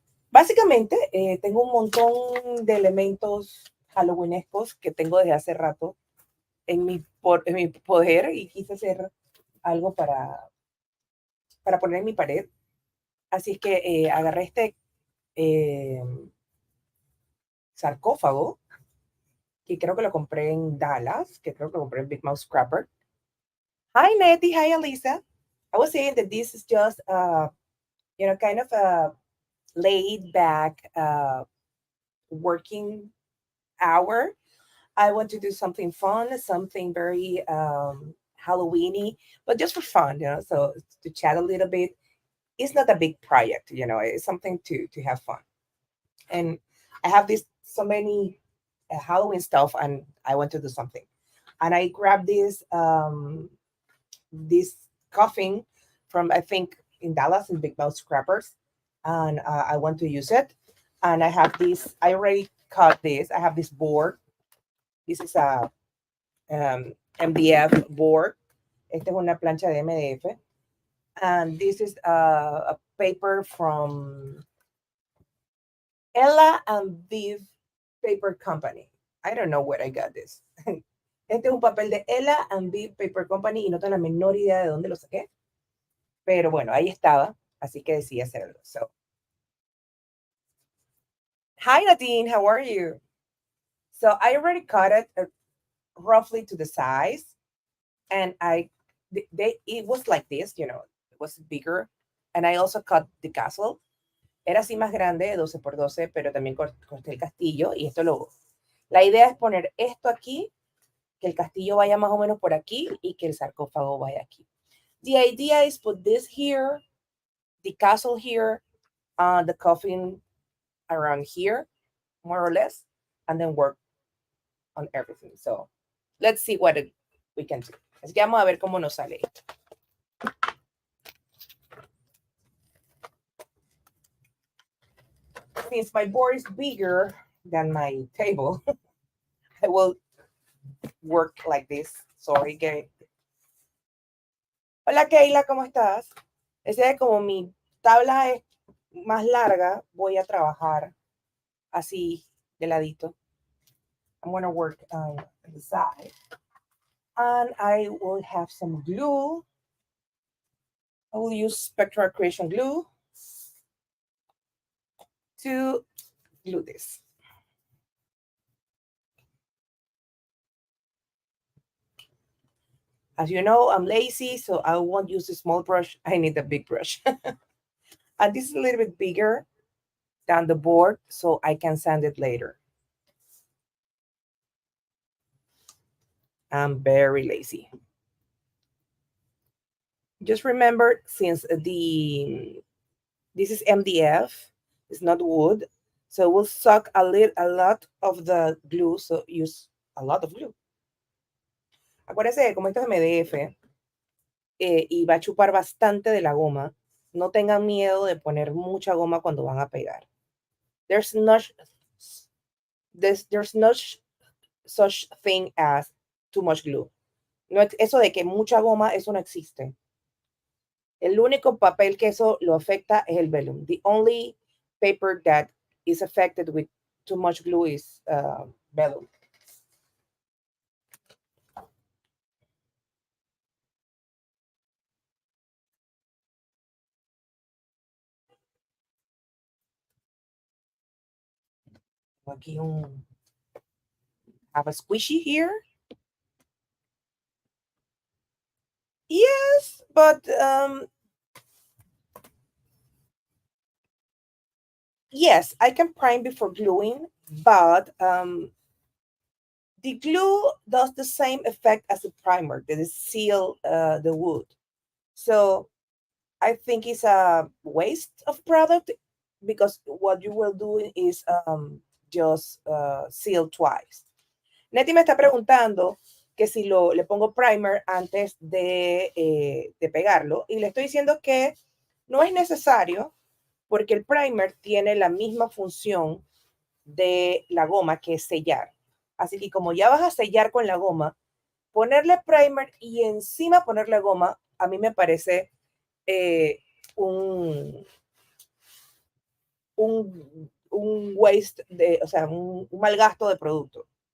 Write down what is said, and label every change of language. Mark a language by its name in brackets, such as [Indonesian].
[Spanish] Básicamente, tengo un montón de elementos halloweenescos que tengo desde hace rato en mi poder y quise hacer algo para poner en mi pared. Así es que agarré este eh, sarcófago que creo que lo compré en Dallas, que creo que lo compré en Big Mouth Scrapper. [English] Hi, Nettie. Hi, Elisa. I was saying that this is just, kind of a laid back working hour. I want to do something fun, something very Halloweeny, but just for fun, so to chat a little bit. It's not a big project, it's something to have fun. And I have this so many Halloween stuff, and I want to do something. And I grabbed this coffin from I think in Dallas in Big Mouth Scrappers, and I want to use it. And I have this. I already cut this. I have this board. This is a MDF board. [Spanish] Esta es una plancha de MDF, [English] and this is a paper from Ella and Viv Paper Company. I don't know where I got this. [Spanish] Este es un papel de Ella and Viv Paper Company y no tengo la menor idea de dónde lo saqué. Pero bueno, ahí estaba, así que decidí hacerlo. [English] So, hi Nadine, how are you? So I already cut it roughly to the size, and it was like this, it was bigger, and I also cut the castle. [Spanish] Era así más grande, 12 por 12, pero también corté el castillo y la idea es poner esto aquí, que el castillo vaya más o menos por aquí y que el sarcófago vaya aquí. [English] The idea is put this here, the castle here, the coffin around here, more or less, and then work on everything. So let's see what we can do. [Spanish] Así que vamos a ver cómo nos sale esto. [English] Since my board is bigger than my table, I will work like this. Sorry, [Spanish] Gay. Hola, Keila, ¿cómo estás? Ese es como mi tabla es más larga, voy a trabajar así de ladito. [English] I'm going to work on the side. And I will have some glue. I will use Spectral Creation glue to glue this. As you know, I'm lazy, so I won't use a small brush. I need a big brush. And this is a little bit bigger than the board, so I can sand it later. I'm very lazy. Just remember, since this is MDF, it's not wood, so it will suck a lot of the glue, so use a lot of glue. [Spanish] Acuérdense que como esto es MDF y va a chupar bastante de la goma, no tengan miedo de poner mucha goma cuando van a pegar. [English] There's no such thing as too much glue. [Spanish] No, eso de que mucha goma, eso no existe. El único papel que eso lo afecta es el vellum. [English] The only paper that is affected with too much glue is vellum. [Spanish] Aquí [English] have a squishy here. But yes, I can prime before gluing, but the glue does the same effect as the primer that is seal the wood. So I think it's a waste of product because what you will do is just seal twice. [Spanish] Neti me está preguntando que si le pongo primer antes de pegarlo y le estoy diciendo que no es necesario porque el primer tiene la misma función de la goma que es sellar. Así que como ya vas a sellar con la goma, ponerle primer y encima ponerle goma, a mí me parece eh, un, un [English] waste, [Spanish] o sea, un mal gasto de producto.